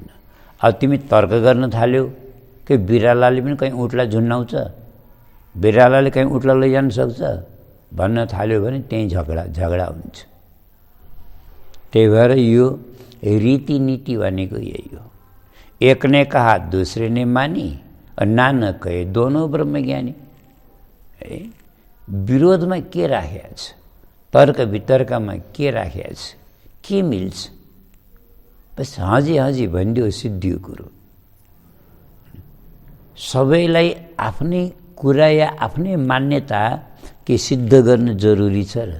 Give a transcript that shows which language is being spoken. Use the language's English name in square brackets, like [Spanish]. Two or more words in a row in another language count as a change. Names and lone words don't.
[Nepali] अब तिमी तर्क गर्न थाल्यौ कि बिरालाले पनि कहीँ उँटलाई झुन्डाउँछ, बिरालाले कहीँ उँटलाई लैजान सक्छ भन्न थाल्यो भने त्यहीँ झगडा हुन्छ। त्यही भएर यो रीतिनीति भनेको यही हो। [Hindi] एक ने कहा दूसरे ने मानी और ना न कहे दोनों ब्रह्मज्ञानी। [Nepali] विरोधमा के राखेको छ, तर्क वितर्कमा के राखेको छ, के मिल्छ? बस हजी भनिदियो सिद्धियो कुरो। सबैलाई आफ्नै कुरा या आफ्नै मान्यता के सिद्ध गर्न जरुरी छ र?